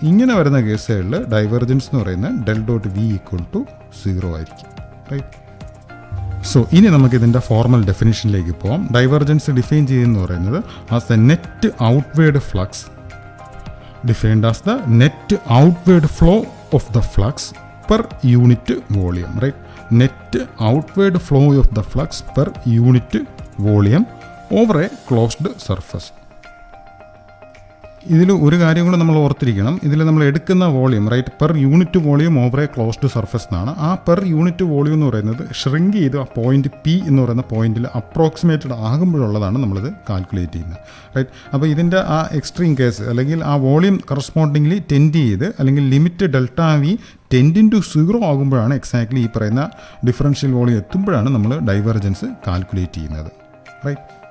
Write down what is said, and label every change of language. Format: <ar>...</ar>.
<ml>ഇങ്ങനെ വരുന്ന കേസുകളിൽ ഡൈവേർജൻസ് എന്ന് പറയുന്നത് del dot V equal to 0 ആയിരിക്കും, റൈറ്റ്. സോ ഇനി നമുക്കിതിൻ്റെ ഫോർമൽ ഡെഫിനിഷനിലേക്ക് പോകാം. ഡൈവേർജൻസ് ഡിഫൈൻ ചെയ്യുന്നത് പറയുന്നത്</ml> <en>As the net outward flux defined as the net outward flow of the flux per unit volume, right. Net outward flow of the flux per unit volume over a closed surface.</en> <ml>ഇതിൽ ഒരു കാര്യം കൂടെ നമ്മൾ ഓർത്തിരിക്കണം. ഇതിൽ നമ്മൾ എടുക്കുന്ന volume, right,</ml> <en>per unit volume over a closed surface</en> <ml>എന്നാണ്. ആ പെർ യൂണിറ്റ് വോളിയം എന്ന് പറയുന്നത് ഷ്രിങ്ക് ചെയ്ത് ആ പോയിന്റ് പി എന്ന് പറയുന്ന പോയിന്റിൽ അപ്രോക്സിമേറ്റഡ് ആകുമ്പോഴുള്ളതാണ് നമ്മളിത് കാൽക്കുലേറ്റ് ചെയ്യുന്നത്, റൈറ്റ്. അപ്പോൾ ഇതിൻ്റെ ആ എക്സ്ട്രീം കേസ് അല്ലെങ്കിൽ ആ വോളിയം കറസ്പോണ്ടിംഗ്ലി ടെൻഡ് ചെയ്ത് അല്ലെങ്കിൽ ലിമിറ്റ് ഡെൽറ്റ വി 10/0 ആകുമ്പോഴാണ് എക്സാക്ട്ലി ഈ പറയുന്ന ഡിഫറൻഷ്യൽ വോളിയം എത്തുമ്പോഴാണ് നമ്മൾ ഡൈവേർജൻസ് കാൽക്കുലേറ്റ് ചെയ്യുന്നത്, റൈറ്റ്.</ml>